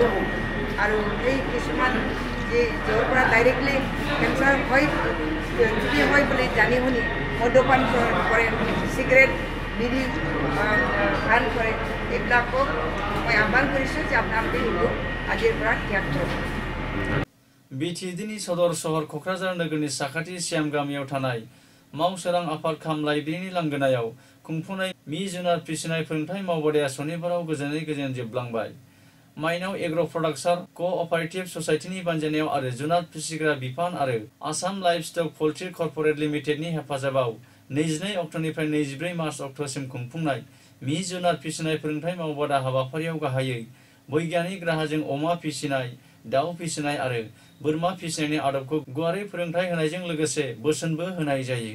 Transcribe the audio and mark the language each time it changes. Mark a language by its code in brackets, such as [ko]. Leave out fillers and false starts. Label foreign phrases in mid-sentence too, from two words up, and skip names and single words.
[as] আৰু সেই কিছুমান যে য'ৰ পৰা [en] directly cancer [as] হয়, টিবি হয় বুলি জানি শুনি মদ্যপান কৰে, চিগাৰেট বিড়ি পান কৰে, এইবিলাকক মই আহ্বান কৰিছোঁ যে আপোনালোকে সেইটো আজিৰ পৰা ত্যাগ কৰক। [brx] बिटिएडिनि सदर सहर क'क्राझार नोगोरनि साखाथि सियाम गामियाव थानाय मावसोरां आफाद खाम लाइब्रेरिनि लांगोनायाव खुंफुंनाय मि जुनार फिसिनाय फोरोंथाय मावबादाया सनिबाराव गोजोनै गोजोन जोबलांबाय। माइनाव एग्र' प्रडाक्सन क'अपारेटिभ ससाइटिनि बानजायनायाव आरो जुनार फिसिग्रा बिफान आरो आसाम लाइभस्टक पल्ट्रि कर्परेट लिमिटेडनि हेफाजाबाव 22 अक्ट'निफ्राय 24 मार्च अक्ट'सिम खुंफुंनाय मि जुनार फिसिनाय फोरोंथाय मावबादा हाबाफारियाव गाहायै बैज्ञानिक राहाजों अमा फिसिनाय, दाउ फिसिनाय आरो बोरमा फिसिनायनि आदबखौ गुवारै फोरोंथाय होनायजों लोगोसे बोसोनबो होनाय जायो।